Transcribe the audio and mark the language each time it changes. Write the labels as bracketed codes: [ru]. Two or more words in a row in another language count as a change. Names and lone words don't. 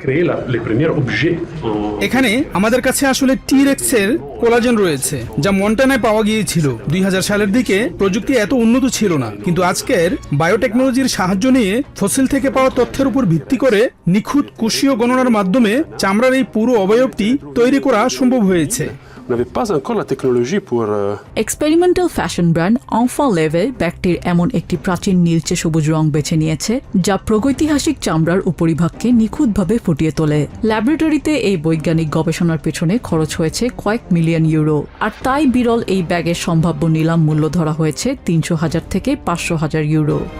[bn] এখানে আমাদের কাছে আসলে টি-রেক্সের কোলাজেন রয়েছে, যা মন্টানায় পাওয়া গিয়েছিল। 2000 সালের দিকে প্রযুক্তি এত উন্নত ছিল না, কিন্তু আজকের বায়োটেকনোলজির সাহায্য নিয়ে ফসিল থেকে পাওয়া তথ্যের উপর ভিত্তি করে নিখুঁত কোষীয় গণনার মাধ্যমে চামড়ার এই পুরো অবয়বটি তৈরি করা সম্ভব হয়েছে। [fr] On n'avait pas encore la technologie pour... [bn] এক্সপেরিমেন্টাল ফ্যাশন ব্র্যান্ড অনফা লেভে ব্যাগটির এমন একটি প্রাচীন নীলচে সবুজ রং বেছে নিয়েছে যা প্রাগৈতিহাসিক চামড়ার উপরিভাগকে নিখুঁতভাবে ফুটিয়ে তোলে। ল্যাবরেটরিতে এই বৈজ্ঞানিক গবেষণার পেছনে খরচ হয়েছে কয়েক মিলিয়ন ইউরো, আর তাই বিরল এই ব্যাগের সম্ভাব্য নিলাম মূল্য ধরা হয়েছে 300,000 থেকে 500,000 ইউরো।